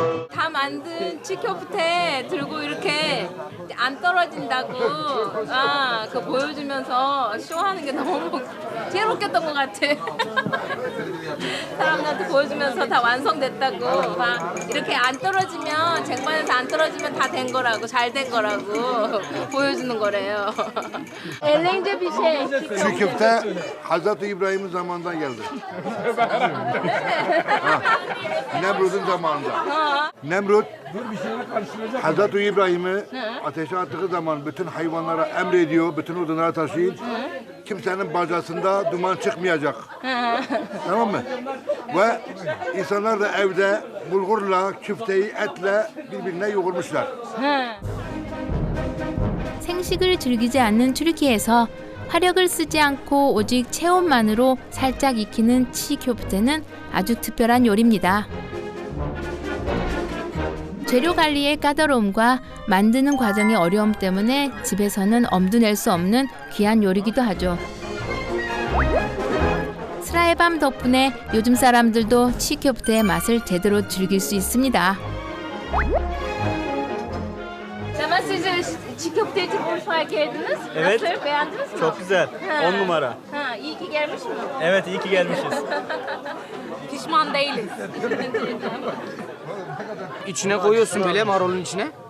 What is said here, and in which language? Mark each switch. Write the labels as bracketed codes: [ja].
[ko] 다 만든 치kyopte 들고 이렇게 안 떨어진다고 그 보여주면서 쇼하는 게 너무 제일 웃겼던 것 같아. 사람들한테 보여주면서 다 완성됐다고 막 이렇게 안 떨어지면 쟁반에서 안 떨어지면 다 된 거라고 잘 된 거라고 보여주는 거래요. [tr] Eğlence bir şey. Çiğ köfte Hazreti İbrahim'in zamanından geldi. Nemrut'un zamanında. Nemrut Hazreti İbrahim'i ateşe attığı zaman bütün hayvanlara emrediyor, bütün odunlara taşıyın. Kimsenin bacasında duman çıkmayacak. Tamam mı? Ve insanlar da evde bulgurla, küfteyi, etle birbirine yoğurmuşlar. [ko] 생식을 즐기지 않는 튀르키에서 화력을 쓰지 않고 오직 체온만으로 살짝 익히는 치kyopte는 아주 특별한 요리입니다. 재료 관리의 까다로움과 만드는 과정의 어려움 때문에 집에서는 엄두 낼 수 없는 귀한 요리기도 하죠. 스라의 밤 덕분에 요즘 사람들도 치kyopte의 맛을 제대로 즐길 수 있습니다. [tr] Zaman siz çiğköfteyi Urfa'ya geldiniz. Evet. Nasıl? Beğendiniz mi? Çok güzel. 10 numara. Ha, iyi ki gelmiş mi? Evet iyi ki gelmişiz. Pişman değiliz. İçine koyuyorsun böyle marulun içine.